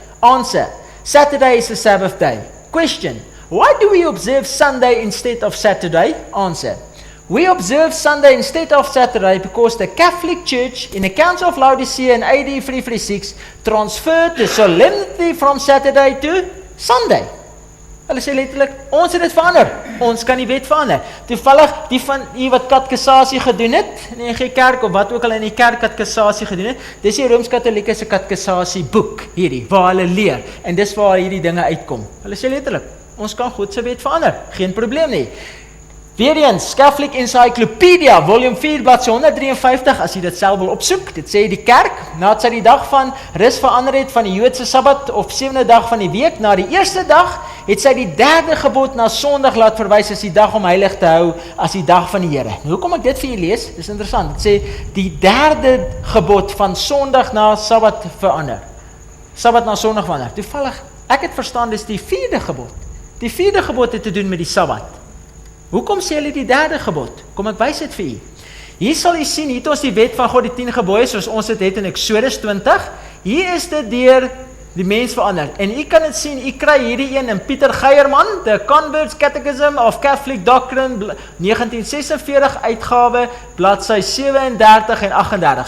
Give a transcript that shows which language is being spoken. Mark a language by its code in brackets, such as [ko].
[en] Answer, Saturday is the Sabbath day. Question, why do we observe Sunday instead of Saturday? Answer, we observe Sunday instead of Saturday because the Catholic Church in the Council of Laodicea in AD 336 transferred the solemnity from Saturday to Sunday. [af] Hulle sê letterlik, ons het dit verander, ons kan die wet verander. Toevallig, die van die wat katekisasie gedoen het, in die kerk, of wat ook al in die kerk katekisasie gedoen het, dis die Rooms-Katolieke se katekisasie boek, hierdie, waar hulle leer, en dis waar hierdie dinge uitkom. Hulle sê letterlik, ons kan God se wet verander, geen probleem nie. Weereens, Catholic Encyclopedia, volume 4, bladsy 153, as jy dit self wil opsoek, dit sê die kerk, nadat sy die dag van rus verander het van die Joodse Sabbat, of 7de dag van die week, na die eerste dag, het sy die 3de gebod na Sondag laat verwys as die dag om heilig te hou, as die dag van die Here. Nou, hoe kom ek dit vir julle lees? Dit is interessant, dit sê, die 3de gebod van Sondag na Sabbat verander. Sabbat na Sondag verander. Toevallig, ek het verstaan, dis die 4de gebod. Die 4de gebod het te doen met die Sabbat. Hoekom sê hulle die 3de gebod? Kom ek wys dit vir u. Hier sal u sien, hier het ons die wet van God, die 10 gebooie, soos ons dit het in Exodus 20, Hier is dit deur die mens verander. En u kan dit sien, u kry hierdie een in Pieter Geierman, The Convert's Catechism of Catholic Doctrine, 1946 uitgawe, bladsy 37 en 38.